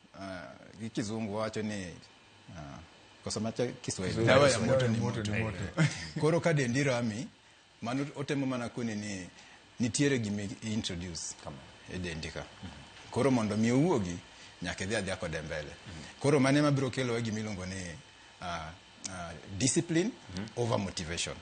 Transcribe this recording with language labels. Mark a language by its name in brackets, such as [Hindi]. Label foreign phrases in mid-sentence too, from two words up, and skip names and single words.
[Luo (Kenya and Tanzania)] gi kizungu wacho ni [Swahili] kusoma Kiswahili dawa ya moto ni moto. [Luo (Kenya and Tanzania)] Koro ka dendi rami mano otemo mana kuni ni nitiere gimi introduce kama e dendi ka. Koro mondo mi owuogi nyaka dhi adhiya kode mbele. Koro mane mabiro kelo gimi iluongo ni [English] discipline over motivation.